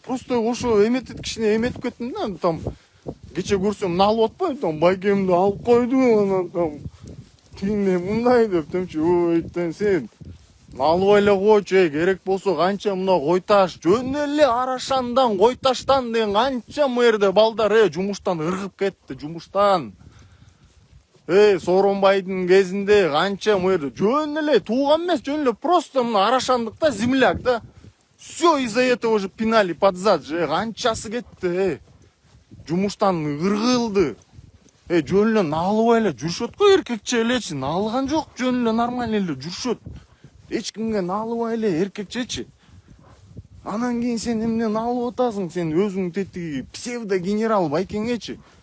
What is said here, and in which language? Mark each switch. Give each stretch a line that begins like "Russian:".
Kyrgyz: Просто ошо эметип кичине эметип кеттим да, там кече көрсөм мына алып атпайбы, там байкемди алып койду, анан там тигине мындай деп темчи, ой, сен албай эле койчу, керек болсо канча мына койташ, жөн эле Арашандан, Койташтан деген канча мына жерде балдар жумуштан ыргып кетти, жумуштан. Сооронбайдын кезинде канча мына жерде жөн эле тууган эмес, жөн эле просто мына Арашандыкта земляк да.
Russian: Все из-за этого же пинали под зад же,
Kyrgyz: канчасы кетти, жумуштан ыргылды. Жөн эле наалыбай эле жүрүшөт го, эркекче элечи, наалган жок, жөн эле нормально эле жүрүшөт. Эч кимге наалыбай эле эркекчечи. Анан кийин сен эмне наалып атасың, сен өзүң тетиги псевдо генерал байкеңечи.